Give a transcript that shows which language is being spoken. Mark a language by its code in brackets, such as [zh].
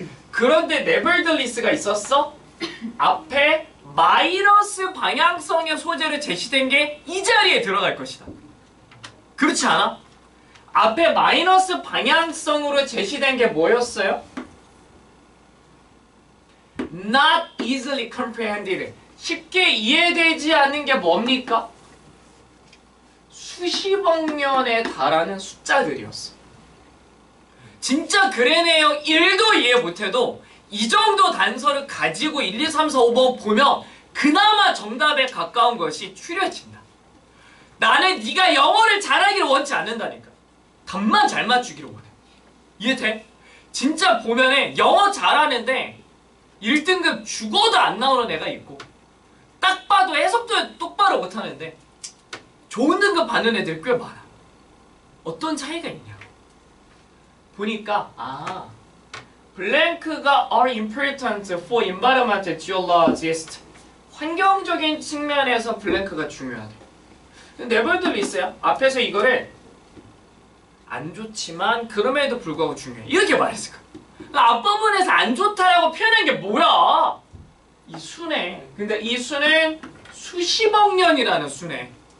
[ko] 그런데 nevertheless가 있었어? 앞에 마이너스 방향성의 소재로 제시된 게 이 자리에 들어갈 것이다. 그렇지 않아? 앞에 마이너스 방향성으로 제시된 게 뭐였어요? [en] Not easily comprehended. [ko] 쉽게 이해되지 않는 게 뭡니까? 수십억 년에 달하는 숫자들이었어. 진짜 그래네요 1도 이해 못해도 이 정도 단서를 가지고 1, 2, 3, 4, 5번 보면 그나마 정답에 가까운 것이 추려진다. 나는 네가 영어를 잘하기를 원치 않는다니까. 답만 잘 맞추기를 원해. 이해돼? 진짜 보면은 영어 잘하는데 1등급 죽어도 안 나오는 애가 있고 딱 봐도 해석도 똑바로 못하는데 좋은 등급 받는 애들이 꽤 많아. 어떤 차이가 있냐? [en] 보니까 블랭크가 are important for environmental geologists. [ko] 환경적인 측면에서 블랭크가 중요하대. nevertheless야. 앞에서 이거를 안 좋지만 그럼에도 불구하고 중요해. 이렇게 말했을 거야. 앞부분에서 안 좋다라고 표현한 게 뭐야? 이 수네. 근데 이 수는 수십억 년이라는 수네.